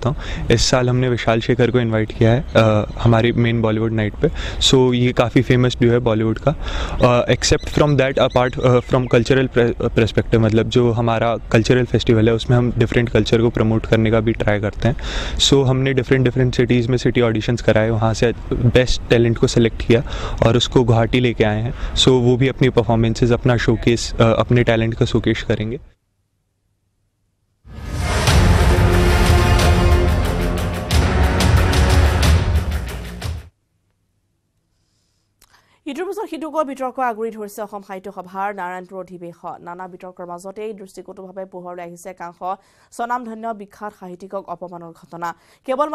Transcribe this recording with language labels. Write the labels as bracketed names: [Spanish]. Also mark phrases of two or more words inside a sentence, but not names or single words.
[Hindi] हूँ इस साल हमने विशाल शेखर को इन्वाइट किया है हमारी [English] main Bollywood night [Hindi] पे सो ये काफ़ी [English] famous duo [Hindi] है बॉलीवुड का [English] except from that apart from cultural perspective [Hindi] मतलब जो हमारा [English] cultural festival [Hindi] है उसमें हम [English] different culture [Hindi] को प्रमोट करने का भी ट्राई करते हैं सो हमने [English] different cities [Hindi] में [English] city auditions [Hindi] कराए वहाँ से [English] best talent [Hindi] को सिलेक्ट किया और उसको गुवाहाटी लेके आए हैं सो वो भी अपनी परफॉर्मेंसेज अपना शोकेस अपने टैलेंट का शोकेस करेंगे [Assamese] ইটোৰ পিছত সিটোকৈ বিতৰ্ক আগুৰি ধৰিছে অসম সাহিত্য সভাৰ নাৰায়ণপুৰ অধিৱেশন নানা বিতৰ্কৰ মাজতেই দৃষ্টিকটুভাৱে পোহৰলৈ আহিছে কাংশ স্বনামধন্য বিখ্যাত সাহিত্যিকক অপমানৰ ঘটনা কেৱল